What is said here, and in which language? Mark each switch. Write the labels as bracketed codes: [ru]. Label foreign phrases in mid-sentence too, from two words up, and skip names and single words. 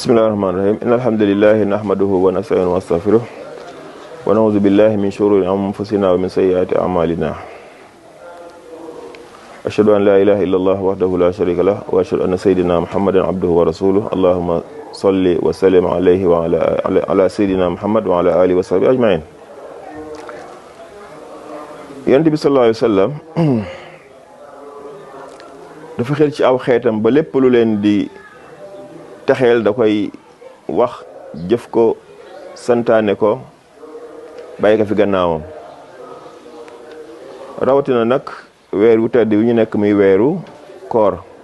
[ar] بسم الله الرحمن الرحيم. إن الحمد لله نحمده ونستعينه ونستغفره ونعوذ بالله من شرور أنفسنا ومن سيئات أعمالنا. أشهد أن لا إله إلا الله وحده لا شريك له وأشهد أن سيدنا محمدا عبده ورسوله. اللهم صل وسلم عليه وعلى سيدنا محمد وعلى آله وصحبه أجمعين. [wo] Yonent bi [ar] صلى الله عليه وسلم [wo] dafa xel ci aw xeetam ba lépp lu leen di taxeel da koy wax jëf ko santaane ko bàyyi ko fi gannaawam rawatina nag weer wu tedd wi ñu nekk muy weeru koor.